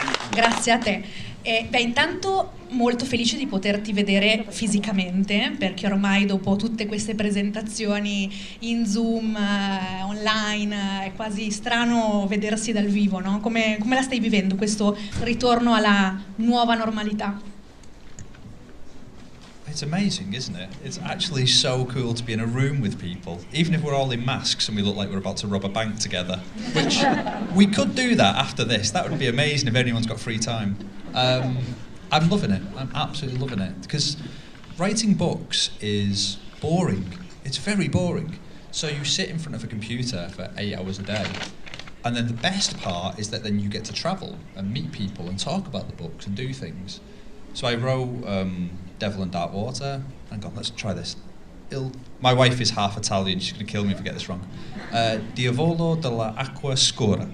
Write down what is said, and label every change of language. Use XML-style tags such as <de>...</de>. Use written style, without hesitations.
<it>Grazie a te. Intanto molto felice di poterti vedere fisicamente, perché ormai dopo tutte queste presentazioni in Zoom, online, è quasi strano vedersi dal vivo, no? Come la stai vivendo questo ritorno alla nuova normalità?</it> <en>It's amazing, isn't it? It's actually so cool to be in a room with people, even if we're all in masks and we look like we're about to rob a bank together, which we could do that after this. That would be amazing if anyone's got free time. I'm loving it. I'm absolutely loving it, because writing books is boring. It's very boring. So you sit in front of a computer for 8 hours a day, and then the best part is that then you get to travel and meet people and talk about the books and do things. So I wrote Devil and Dark Water. Hang on, let's try this. My wife is half Italian, she's going to kill me if I get this wrong.</en> <it>Diavolo dell'acqua scura.</it>